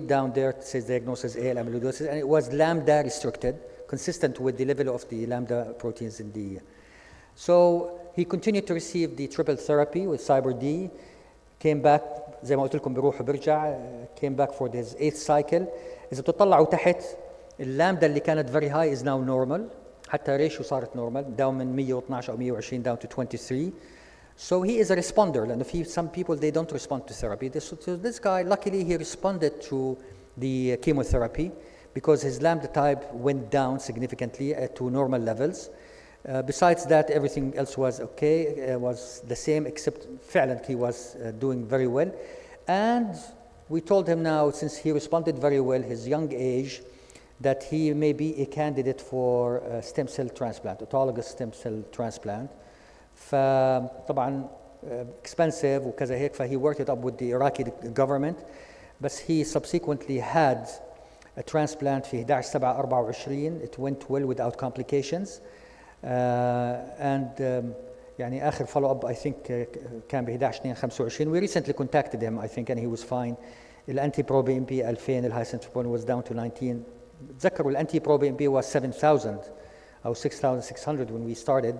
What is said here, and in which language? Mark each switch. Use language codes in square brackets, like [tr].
[en] Down there it says diagnosis AL amyloidosis, and it was lambda restricted, consistent with the level of the lambda proteins in the. So he continued to receive the triple therapy with Cyber D, came back [ar] زي ما قلت لكم بيروح وبيرجع, [en] came back for his 8th cycle. [ar] إذا بتطلعوا تحت اللامدا اللي كانت [en] very high is now normal, [ar] حتى ريشيو صارت normal, down من 112 أو 120 [en] down to 23. So he is a responder, and some people they don't respond to therapy. This guy, luckily, he responded to the chemotherapy because his lambda type went down significantly to normal levels. Besides that, everything else was okay, was the same, except فعلا he was doing very well. And we told him now, since he responded very well, his young age, that he may be a candidate for stem cell transplant, autologous stem cell transplant. فطبعا expensive [ar] وكذا هيك, [en] he worked it up with the Iraqi government, but he subsequently had a transplant في 11/7/24. It went well without complications. And [ar] يعني آخر [en] follow up I think كان ب 11/2/25. We recently contacted him I think and he was fine. [ar] الانتي برو بي ام بي 2000, الهاي سنتروبولين [en] was down to 19. [ar] تذكروا الانتي برو بي ام بي was 7000 أو 6600 [en] when we started.